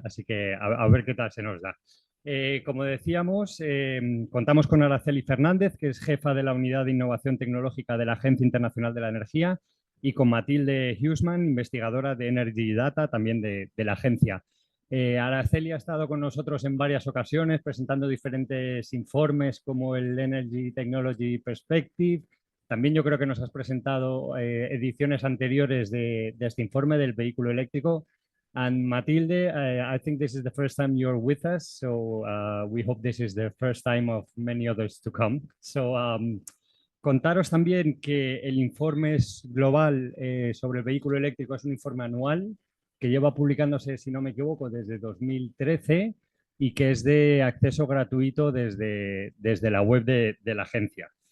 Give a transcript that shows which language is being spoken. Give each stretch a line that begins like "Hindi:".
Spanish: Así que a ver qué tal se nos da. Como decíamos, contamos con Araceli Fernández, que es jefa de la Unidad de Innovación Tecnológica de la Agencia Internacional de la Energía, y con Matilde Huseman, investigadora de Energy Data, también de la agencia. Araceli ha estado con nosotros en varias ocasiones presentando diferentes informes como el Energy Technology Perspective. También yo creo que nos has presentado ediciones anteriores de este informe del vehículo eléctrico.
English: And Matilde, I think this is the first time you're with us, so we hope this is the first time of many others to come.
Spanish: So, contaros también que el informe es global sobre el vehículo eléctrico, es un informe anual que lleva publicándose, si no me equivoco, desde 2013 y que es de acceso gratuito desde la web de la agencia.